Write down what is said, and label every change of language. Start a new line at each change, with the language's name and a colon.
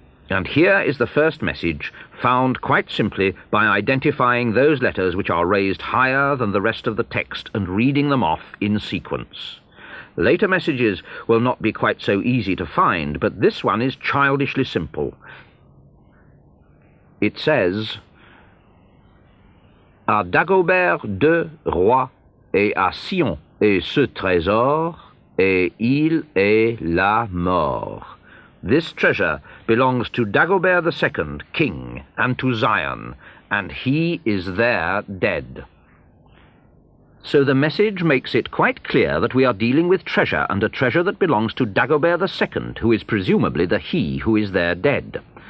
English: And here is the first message, found quite simply by identifying those letters which are raised higher than the rest of the text and reading them off in sequence. Later messages will not be quite so easy to find, but this one is childishly simple.
French: It says, à Dagobert de Roi et à Sion est ce trésor, et il est la mort.
English: This treasure belongs to Dagobert II, king, and to Zion, and he is there dead. So the message makes it quite clear that we are dealing with treasure, and a treasure that belongs to Dagobert II, who is presumably the he who is there dead.